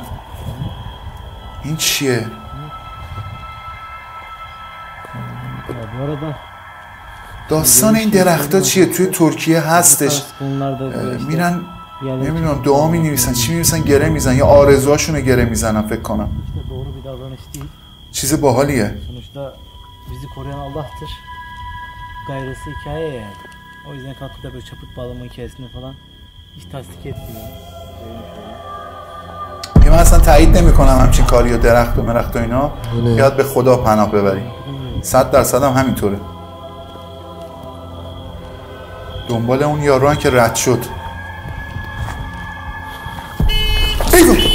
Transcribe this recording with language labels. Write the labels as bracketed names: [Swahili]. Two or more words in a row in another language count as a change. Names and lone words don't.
[Persian] این چیه؟ داستان این درخت‌ها چیه؟ توی ترکیه هستش، میرن نمیدونم دعا می‌نویسن، چی می‌نویسن، گره میزنن یا آرزوهاشونو گره میزنن فکر کنم. چیز باحالیه. [Turkish] Sonuçta bizi koruyan Allah'tır. Gayrısı hikaye yani. O yüzden kalkıp da böyle çaput bağlama hikayesini falan hiç tasdik etmiyorum. [Persian] من اصلا تایید نمی‌کنم همچین کاری و درخت و مرخت و اینا. یاد به خدا پناه ببریم. 100% هم همینطوره. دنبال اون یارو که رد شد. ایوه.